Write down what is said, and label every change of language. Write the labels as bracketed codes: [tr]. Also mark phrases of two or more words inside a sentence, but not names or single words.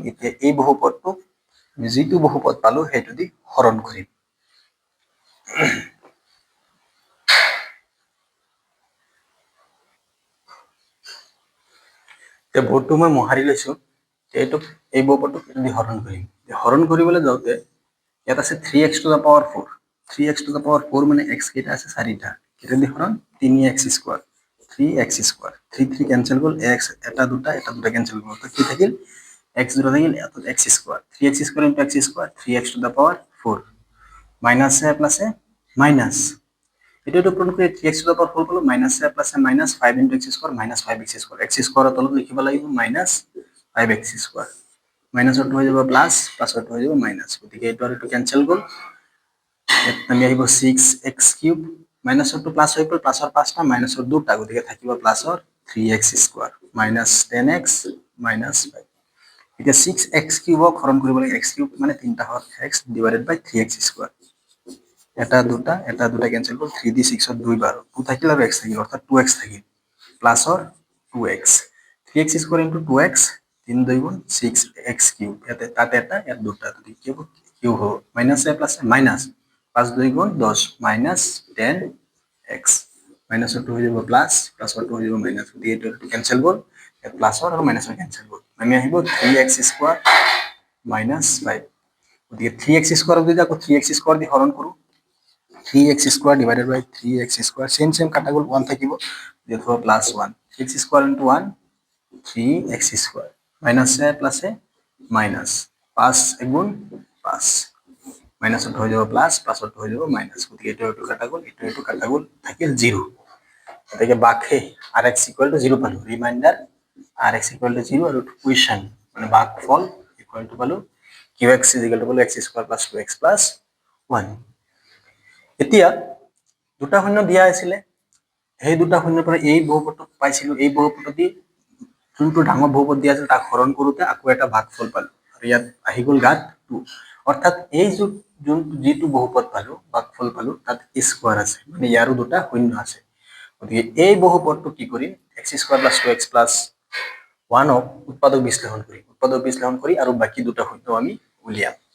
[as] এতিয়া এই বহুপদটো যেটো বহুপদ পালো সেইটো দি হৰণ কৰিম। এতিয়া বৰ্ডটো মই মোহাৰি লৈছো, এইটো এই বহুপদটো দি হৰণ কৰিম। হৰণ কৰিবলৈ যাওঁতে ইয়াত আছে [en] 3x to the power 4, 3x to the power 4 [as] মানে x কেইটা আছে? 4টা। কেইটা দি হৰণ? [en] 3x square, 3x square, [as] 3 3 কেনসেল গ'ল, x এটা দুটা কেনসেল গ'ল, তো কি থাকিল? x দুটা থাকিল, এত [en] x square, 3x square into x square, 3x to the power 4 [as] মাইনাস এ প্লাস এ মাইনাস, এটো পূৰণ কৰি [en] 3x to the power 4 [as] পালো, মাইনাস এ প্লাস এ মাইনাস [en] 5 into x square minus 5x square, x square [as] তলত লিখিব লাগিব [en] -5x square, [as] মাইনাসৰ হৈ যাব প্লাস, প্লাসৰ হৈ যাব মাইনাস, গতিকে এটো আৰু এটো কেনসেল গ'ল। আমি আহিব 6x cube, মাইনাসৰ টু প্লাস হৈ গ'ল, প্লাসৰ 5টা মাইনাসৰ 2টা, গতিকে থাকিব প্লাসৰ [en] 3x square minus 10x minus 5। [as] এতিয়া 6x cube হৰণ কৰিব লাগে x cube মানে 3টা হৰ [en] x divided by 3x square, [as] এটা দুটা কেনসেল গ'ল, 3 দি 6 ৰ 2 বাৰ, 2 থাকিল আৰু x থাকিল, অৰ্থাৎ 2x থাকিল, প্লাসৰ 2x, [en] 3x square into 2x, [as] 3 2 গুণ 6x cube, ইয়াতে তাতে এটা ইয়াত দুটা, কি হ'ব? কিউব হ'ব, মাইনাস এ প্লাস এ মাইনাস 5 2 গুণ 10 মাইনাস 10x মাইনাসৰ টু হৈ যাব প্লাছ প্লাছৰ টু হৈ যাব মাইনাছ গতিকে এইটো কেনচেল গ'ল প্লাছৰ আৰু মাইনাছৰ কেনচেল গ'ল আমি আহিব [en] 3x square minus 5 [as] গতিকে [en] 3x square [as] যদি আকৌ [en] 3x square [as] দি হৰণ কৰো [en] 3x square divided by 3x square [as] সেম কাটা গ'ল 1 থাকিব [en] therefore plus 1 3x square into 1 3x square [as] মাইনাস এ প্লাস এ মাইনাস 5 গুণ 5 মাইনাস হৈ যাব প্লাস প্লাসত হৈ যাব মাইনাস গতিকে এইটো কাটা গ'ল থাকিল 0 গতিকে বাকি [en] rx equal to 0 [as] পালো [en] remainder rx equal to 0 [as] আৰু ইকুয়েশন মানে ভাগফল [en] equal to [as] পালো [en] qx is equal to [as] পালো [en] x square plus 2x plus 1 [as] এতিয়া দুটা শূন্য দিয়া আছিল সেই দুটা শূন্যৰ পৰা এই বহুপদটো পাইছিলো এই বহুপদটি যোনটো ডাঙৰ বহুপদ দিয়া আছিল তাক হৰণ কৰোতে আকৌ এটা ভাগফল পালো আৰু ইয়াত আহি গ'ল গাত 2 অৰ্থাৎ এই যিটো বহুপদ পালো ভাগফল পালো তাত স্কয়ার আছে মানে ইয়াৰো দুটা শূন্য আছে গতিকে এই বহুপদটো কি কৰিম [en] x square plus 2x plus 1 [as] ক উৎপাদক বিশ্লেষণ কৰি আৰু বাকি দুটা শূন্য আমি উলিয়াম